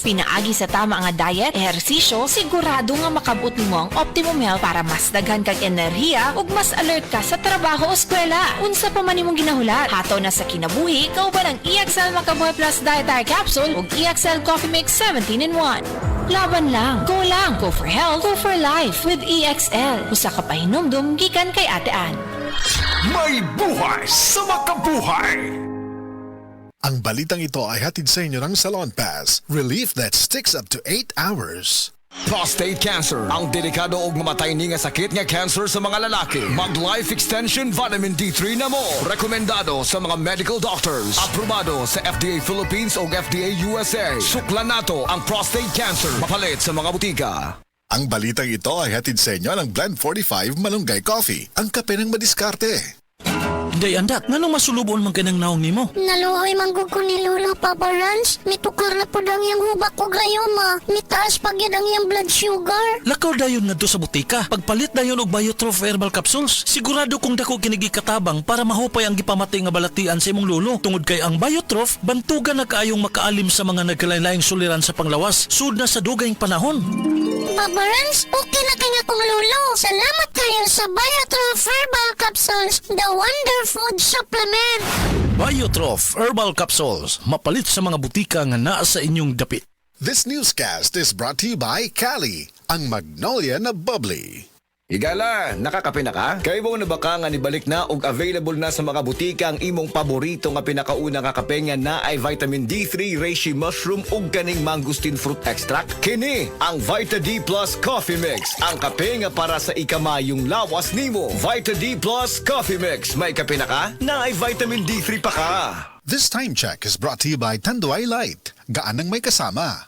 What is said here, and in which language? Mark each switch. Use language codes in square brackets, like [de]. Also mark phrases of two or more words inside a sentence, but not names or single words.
[ceb] Pinaagi sa tama nga diet, ehersisyo, sigurado nga makabot nimo ang [en] optimum health [ceb] para mas daghan kag enerhiya ug mas alert ka sa trabaho o eskwela. Unsa pa man imong ginahulat, hataw na sa kinabuhi, kauban ang EXL Makabuhay Plus Dietary Capsule ug EXL Coffee Mix 17-in-1. [tl] Laban lang, [en] go for health, go for life with EXL. [ceb] Usa ka pahinumdum gikan kay Ate Ann. [tl] May buhay sa makabuhay! Ang balitang ito ay hatid sa inyo ng Salon Pass. [en] Relief that sticks up to 8 hours. [ceb] Prostate cancer, ang delikado ug mamatay ni nga sakit nga cancer sa mga lalaki. Mag- [en] life extension vitamin D3 [ceb] na mo. Rekomendado sa mga [en] medical doctors. [ceb] Aprobado sa FDA Philippines ug FDA USA. Suklan nato ang prostate cancer. Mapalit sa mga butika. [tl] Ang balitang ito ay hatid sa inyo ng Blend 45 Malunggay Coffee. Ang kape ng madiskarte. [ceb] Day andak, nganong masulubon man kanang naong nimo? Naluhoy manggug ko ni Lola Papa Rans. Mitukar na po dang yung hubak ko gayoma. Mitaas pag yun ang yung blood sugar. Lakaw dayon ngadto sa butika. Pagpalit dayon og Biotrof Herbal Capsules. Sigurado kung dako kinigi katabang para mahupay ang gipamatay nga balatian sa imong lulo. Tungod kay ang Biotrof, bantugan na kaayong makaalim sa mga nagkalain-laing suliran sa panglawas. Sud na sa dugayng panahon. Papa Rans, okay na kanya kong lulo. Salamat kayo sa Biotrof Herbal Capsules, [en] the Wonder Food Supplement. [ceb] Biotrof Herbal Capsules. Mapalit sa mga butika nga naa sa inyong dapit. [en] This newscast is brought to you by Cali, [tl] ang Magnolia na bubbly. [ceb] Higala, nakakape na ka? Kay mo na ba ka nga nibalik na ug available na sa mga butika ang imong paborito nga pinakauna nga kape nga na ay vitamin D3, [en] reishi mushroom [ceb] ug kaning [en] mangosteen fruit extract? [ceb] Kini ang Vita D Plus Coffee Mix, ang kape nga para sa ikamayong lawas nimo. Vita D Plus Coffee Mix, may kape na ka? Na ay vitamin D3 pa ka. [en] This time check is brought to you by Tanduay Light. [tl] Gaan ang may kasama.